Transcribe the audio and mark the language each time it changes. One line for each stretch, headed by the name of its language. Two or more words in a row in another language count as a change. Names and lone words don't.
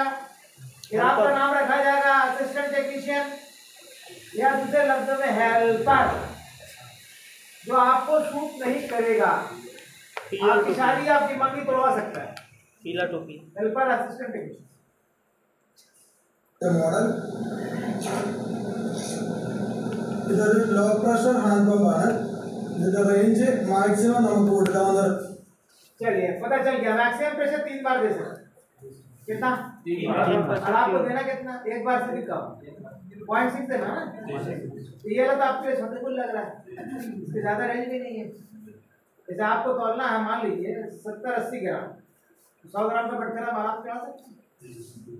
Hindi: फिर आपका नाम रखा जाएगा
English: assistant technician
Hindi: या दूसरे लफ्जों में हेल्पर, जो आपको शूट नहीं करेगा। आपकी शादी आपकी मम्मी तोड़वा सकता है। पीला टोपी।
English: helper assistant technician.
Malayalam: मॉडल ഇതൊരു
English: low pressure hand pump
Malayalam: ആണ്। ഇതിന്റെ
English: range maximum
Malayalam: നമുക്ക് കൊടുക്കാവുന്നത്।
Hindi: चलिए पता चल गया,
English: maximum pressure
Hindi: 3 बार दे सकते। कितना? 3 बार। और आपको देना कितना? एक बार से भी कम, 0.6 देना ना। तो ये तो आपके छोटे को लग रहा है, इससे ज्यादा रेंज भी नहीं है। जैसे आपको तोलना है, मान लीजिए 70-80 ग्राम, 100 ग्राम का बटखरा आप चढ़ा सकते हैं।